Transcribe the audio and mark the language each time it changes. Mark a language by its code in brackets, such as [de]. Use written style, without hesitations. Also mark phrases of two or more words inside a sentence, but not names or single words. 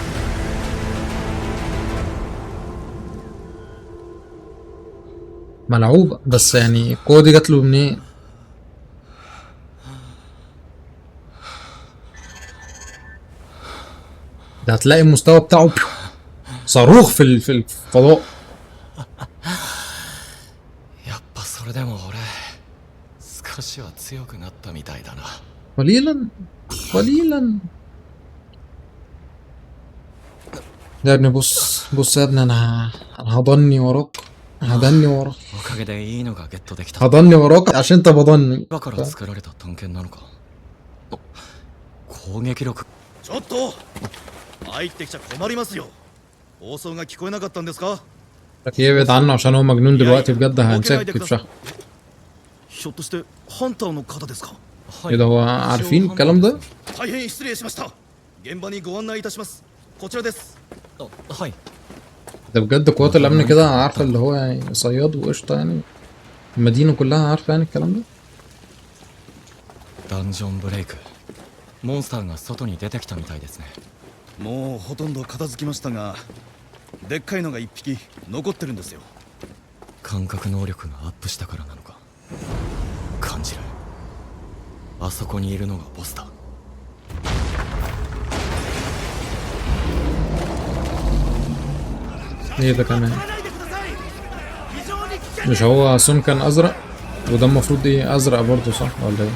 [ar] ملعوبة، بس يعني القوة دي جات له منين؟ ده هتلاقي المستوى بتاعه صاروخ في الفضاء. [ja] やっぱそれでも俺少しは強くなったみたいだな。 [ar] قليلا قليلا. يا ابني بص يا ابني، انا هضني وراك، هضني وراك، [ja] おかげでいいのがゲットできた。 [ar] هضني وراك عشان انت بضني. [ja] だから作られた探検なのか。攻撃力。ちょっと入ってきちゃ困りますよ。放送が聞こえなかったんですか？ [ar] لك يبعد عنه عشان هو مجنون دلوقتي بجد، هنساك تفشخ. [ja] ひょっとしてハンターの方ですか？ [ar] ايه ده، هو عارفين الكلام ده؟ [ja] 大変失礼しました。現場にご案内いたします。こちらです。はい。 [ar] ده بجد قوات الامن كده عارفه اللي هو يعني صياد وقشطه يعني، المدينه كلها عارفه يعني الكلام ده. [ja] ダンジョンブレイク。モンスターが外に出てきたみたいですね。もうほとんど片付きましたが、でっかいのが一匹残ってるんですよ。感覚能力がアップしたからなのか。感じる。あそこにいるのがボスだ。 [ar] ايه ده كمان؟ مش هو سون كان ازرق وده المفروض ايه ازرق برضه، صح ولا ايه؟